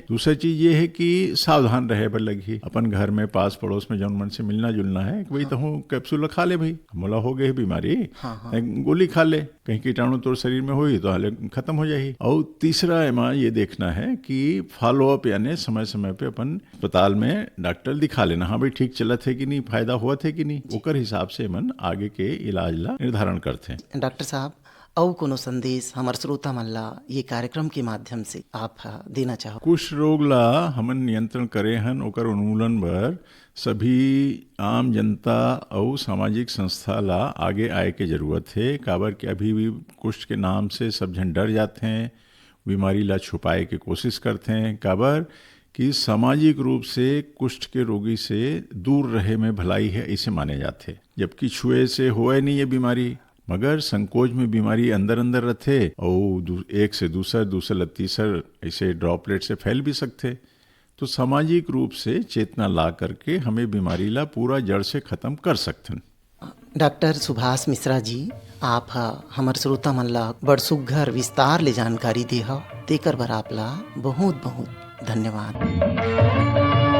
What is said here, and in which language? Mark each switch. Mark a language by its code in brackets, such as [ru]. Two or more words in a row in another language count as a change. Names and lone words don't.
[hne] दूसरी चीज ये है कि सावधान रहे पर लगी। अपन घर में पास पड़ोस में जौन मन से मिलना जुलना है, भाई तो कैप्सूल खा ले, भाई मोला हो गई बीमारी, गोली खा ले, कहीं कीटाणु तो शरीर में हुई तो हाले खत्म हो जाएगी। और तीसरा एमा ये देखना है कि फॉलोअप यानी समय समय पे अपन अस्पताल में डॉक्टर दिखा लेना, हाँ भाई ठीक चलत है कि नहीं, फायदा हुआ थे कि नहीं, ओकर हिसाब से मन आगे के इलाज ला निर्धारण करते हैं। डॉक्टर साहब, और कोनो संदेश हमार श्रोता मन ला ये कार्यक्रम के माध्यम से आप देना चाहो? कुष्ठ रोग ला हमन नियंत्रण करे हन, ओकर उन्मूलन बर सभी आम जनता और सामाजिक संस्था ला आगे आए के जरूरत है। काबर कि अभी भी कुष्ठ के नाम से सब जन डर जाते हैं, बीमारी ला छुपाए के कोशिश करते हैं। काबर कि सामाजिक रूप से कुष्ठ के रोगी से दूर रहे में भलाई है ऐसे माने जाते, जबकि छुए से होए नहीं ये बीमारी, मगर संकोच में बीमारी अंदर अंदर रहते और एक से दूसरा तीसर ऐसे ड्रॉपलेट से फैल भी सकते। तो सामाजिक रूप से चेतना ला करके हमें बीमारी ला पूरा जड़ से खत्म कर सकते हैं। डॉक्टर सुभाष मिश्रा जी, आप हमार श्रोता मन ला बड़ सुघर विस्तार ले जानकारी दे हो, तेकर बर आप ला बहुत बहुत धन्यवाद।